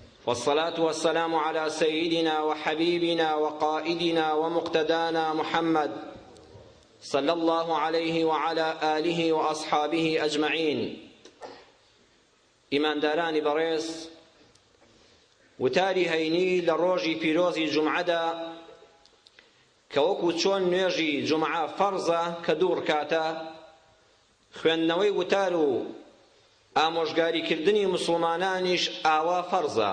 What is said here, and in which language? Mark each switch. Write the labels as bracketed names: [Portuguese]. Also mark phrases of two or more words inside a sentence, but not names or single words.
[Arabic] والصلاة والسلام على سيدنا وحبيبنا وقائدنا ومقتدانا محمد صلى الله عليه وعلى آله وأصحابه أجمعين. [Central Kurdish] إيمان داراني بريس وتاری هەینی لە ڕۆژی پیرۆزی جومعەدا کە وەکو چۆن نوێژی جومعە فەرزە کە دوو ڕکاتە، خوێندنەوەی وتار و ئامۆژگاریکردنی مسلمانانیش ئاوا فەرزە.